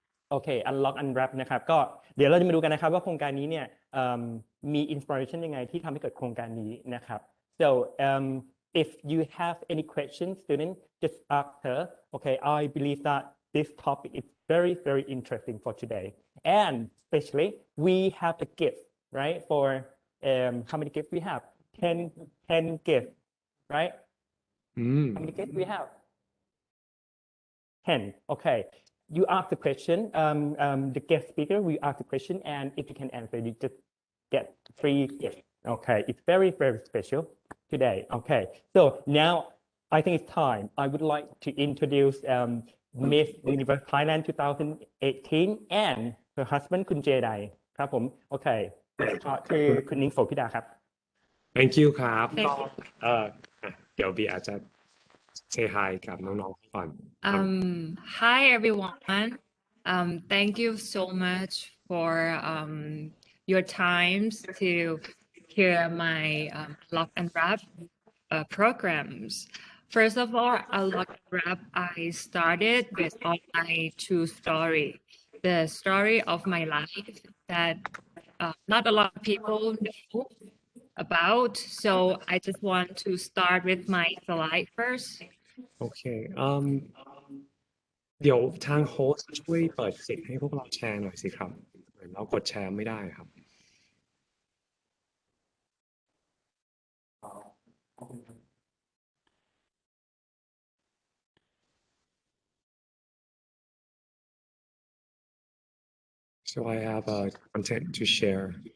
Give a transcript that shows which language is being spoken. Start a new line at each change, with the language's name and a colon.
Thai: โอเค Unlock Unwrap นะครับก็เดี๋ยวเราจะมาดูกันนะครับว่าโครงการนี้เนี่ยมี inspiration ยังไงที่ทำให้เกิดโครงการนี้นะครับ
English: so if you have any questions student just ask her okay I believe that this topic is very interesting for today and especially we have the gift right for how many gifts we have 10 gifts right อืม how many gifts we have 10 okay you ask the question the guest speaker will ask the question and if you can answer you just get free gift okay it's very special today okay so now I think it's time I would like to introduce Miss Universe Thailand 2018 and her husband
Thai: คุณเจไดครับผมโอเคคือคุณนิ้งโสภิดาครับ
English: thank you ครับ Thank
Thai: ก็
English: you
Thai: เดี๋ยวบีอาจจะ
English: say hi
Thai: กับน้องๆก่อนครับ
English: Hi everyone. Thank you so much for your times to hear my Lock and Wrap programs. First of all, Lock and Wrap I started based on my true story, the story of my life that not a lot of people know about. So I just want to start with my slide first.
Thai: โอเคเดี๋ยวทางโฮสต์ช่วยเปิดสิทธิ์ให้พวกเราแชร์หน่อยสิครับเหมือนเรากดแชร์ไม่ได้ครับ
English: so I have content to share